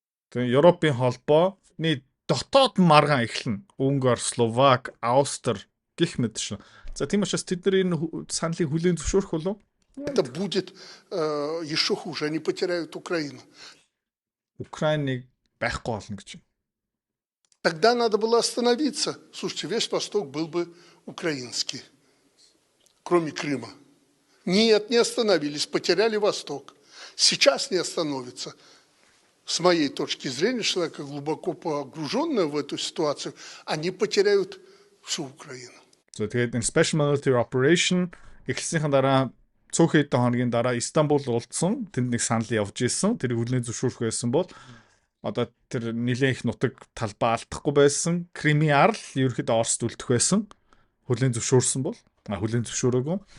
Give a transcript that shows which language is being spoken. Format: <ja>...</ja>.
<mn>Тэгээ Европын холбооны дотоод маргаан эхэлнэ. Унгар, Словак, Австри гэх мэт шин. За тийм учраас тэд нар энэ саналыг хүлээн зөвшөөрөх болов?</mn> <ru>Это будет еще хуже. Они потеряют Украину.</ru> <mn>Украиныг байхгүй болно гэж байна.</mn> <ru>Тогда надо было остановиться. Слушайте, весь Восток был бы украинский, кроме Крыма. Нет, не остановились, потеряли Восток. Сейчас не остановится. С моей точки зрения, человека глубоко погруженного в эту ситуацию, они потеряют всю Украину.</ru> <mn>За тэгээд энэ Special Military Operation эхлснийхэн дараа цөөхөн хэдэн хоногийн дараа Истанбул уулзсан. Тэнд нэг санал явж ирсэн. Тэр хүлээн зөвшөөрөх байсан бол одоо тэр нэлээд их нутаг талбай алдахгүй байсан. Кремиар л ерөөхдөө Оросд үлдэх байсан. Хүлээн зөвшөөрсөн бол хүлээн зөвшөөрөөгүй.</mn>